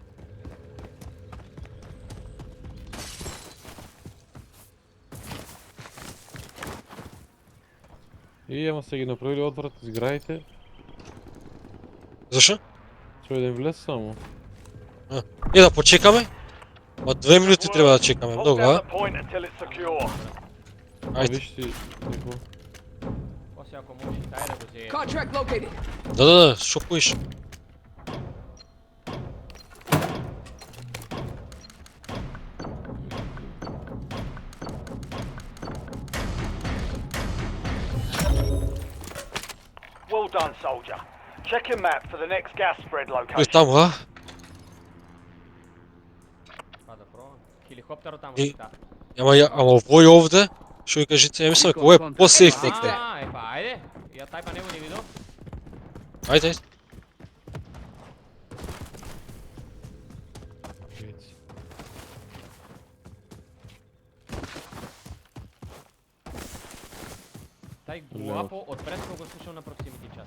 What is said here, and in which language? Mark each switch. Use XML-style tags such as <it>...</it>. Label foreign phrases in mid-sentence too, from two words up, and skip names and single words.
<mk>И ама се ги направили одврат зграите, Зашо? со еден влез само. Да почекаме. Од 2 минути треба да чекаме,</mk> <en>Hold</en> <mk>многу,</mk> <en>down</en> <mk>а?</mk> <en>the point until it's secure.</en> <mk>А Ајде. виж си, неко. После ако можеш и тај да го зее.</mk> <en>Contract located.</en> <mk>Да, шо поиш?</mk> <en>Well done, soldier. Check your map for the next gas spread</en> <mk>Кој</mk> <en>location.</en> <mk>таму, а? Па да пробам. Хеликоптерот таму И- си та. Ама овој овде, што ви кажете, ја мислам дека овој е по-сейф од те. Па ајде. ја тај па не го не видов. Ајде. Тај гуапо од пред кога го слушам на</mk> <en>proximity chat.</en>